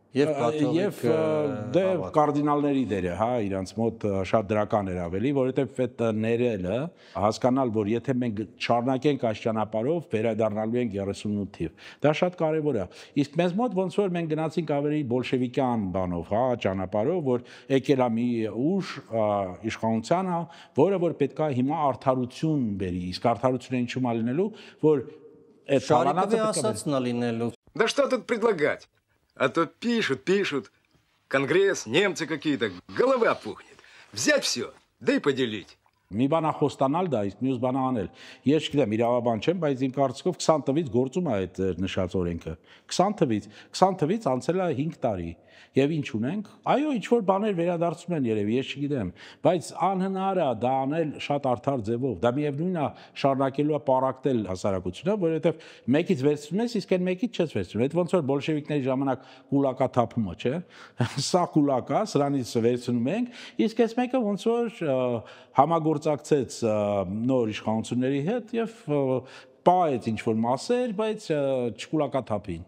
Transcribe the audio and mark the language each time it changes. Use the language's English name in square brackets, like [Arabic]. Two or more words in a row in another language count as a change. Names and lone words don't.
[Armenian] Եվ դե կարդինալների դերը, հա, իրանց մոտ շատ դրական էր ավելի, որովհետև այդ ներելը հասկանալ, որ եթե մենք շարունակենք այս ճանապարհով, վերադառնալու ենք 38 թիվ։ Դա շատ կարևոր է։ Իսկ մեզ մոտ ոնց որ մենք գնացինք ավելի բոլշևիկյան բանով, հա, ճանապարհով, որ եկել է մի ուժ իշխանության, որը որ պետքա հիմա արդարություն բերի, իսկ արդարությունը ինչու՞ է լինելու, որ այդ Շարիկովի ասածն է լինելու։ [Russian] Да что тут предлагать? А то пишут, Конгресс, немцы какие-то, голова пухнет. Взять все, да и поделить. [Armenian] Մի բան է խոստանալ դա, իսկ մյուս բան է անել։ Ես չգիտեմ, իրավաբան չեմ, բայց իմ կարծիքով 20 թվից գործում է այդ նշած օրենքը։ 20 թվից անցել է 5 տարի։ Եվ ինչ ունենք։ Այո, ինչ որ բաներ վերադարձում են երևի, ես չգիտեմ, բայց անհնար է դա անել շատ արդար ձևով։ Դա միևնույնն է շարունակելու է պարակտել հասարակությունը, որովհետև մեկից վերցնում ես, իսկ այն մեկից չես վերցնում։ Այդ ոնց որ բոլշևիկների ժամանակ կուլակա թափումը, չէ՞։ Սա կուլակա, սրանից վերցնում ենք, իսկ այս մեկը ոնց որ համագործակցեց նոր իշխանությունների հետ եւ պահեց ինչ-որ մասեր, բայց չկուլակաթափին։